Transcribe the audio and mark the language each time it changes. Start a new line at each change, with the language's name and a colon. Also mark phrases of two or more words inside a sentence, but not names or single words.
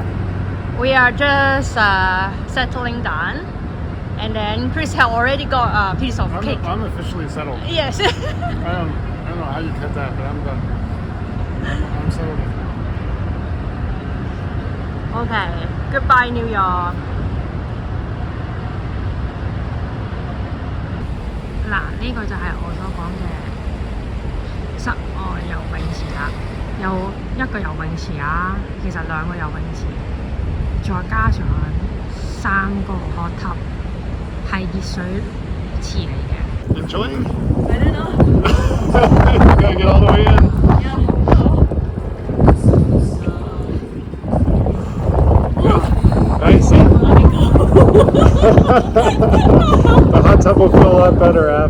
English: We are just settling down, and then Chris had already got a piece of cake. I'm officially settled. Yes. I don't know how you cut that, but I'm done. I'm settled. Okay. Goodbye, New York.
Cantonese: 嗱，呢個就係我所講嘅室外游泳池啦。有一個游泳池啊，其實兩個游泳池，再加上3個
English: hot tub，
Cantonese: 係熱水池嚟嘅。
English: Enjoying? I don't know. You gotta get all the way in. Yeah. Nice. The hot tub will feel a lot better after.